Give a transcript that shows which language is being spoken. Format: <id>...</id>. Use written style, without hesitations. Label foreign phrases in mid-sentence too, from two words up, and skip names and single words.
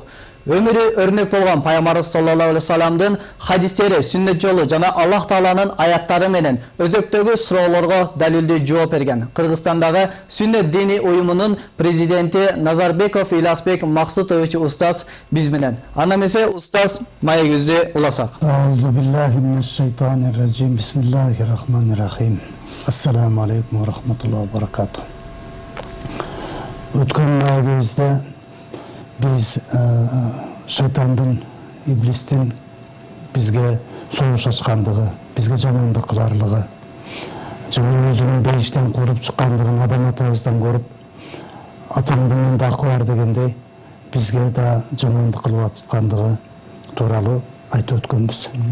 <ky>Өмүрү өрнөк болгон Пайгамбарыбыз</ky> <ar>صلى الله عليه</ar> <ky>саламдын хадистери, сүннет жолу жана Аллах Тааланын аяттары менен өзөктөгү суроолорго далилдүү жооп берген. Кыргызстандагы Сүннет дини уюмунун президенти Назарбеков Иласбек Максутович устаз биз менен. Анда эмесе устаз маегибизди уласак.</ky> <ar>أعوذ بالله من الشيطان الرجيم بسم الله الرحمن الرحيم. السلام عليكم ورحمة الله وبركاته.</ar> <ky>Өткөн маегибизде biz шайтандын, иблистин бизге согуш ачкандыгы, бизге жамандык кыларлыгы, жана өзүнүн бейиштен кууруп чыккандыгын адам атабыздан көрүп, атамдын менде акы бар дегендей, бизге да жамандык кылып аткандыгы тууралуу айтып өткөнбүз.</ky>